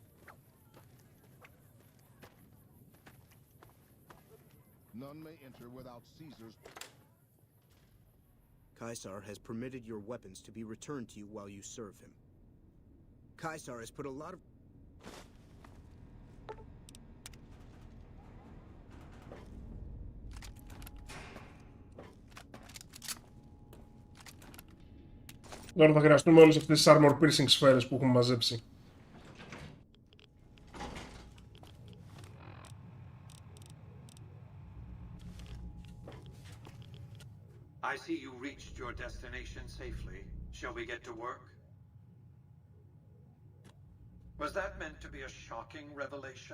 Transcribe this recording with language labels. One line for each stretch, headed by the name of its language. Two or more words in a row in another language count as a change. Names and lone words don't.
English: None may enter without Caesar's... Caesar has permitted your weapons to be returned to you while you serve him. Caesar has put a lot of...
Greek: Τώρα θα χρειαστούμε όλες αυτές τις
English: armor piercing
Greek: σφαίρες που έχουμε μαζέψει.
English: I see you reached your destination safely. Shall we get to work? Was that meant to be a shocking revelation?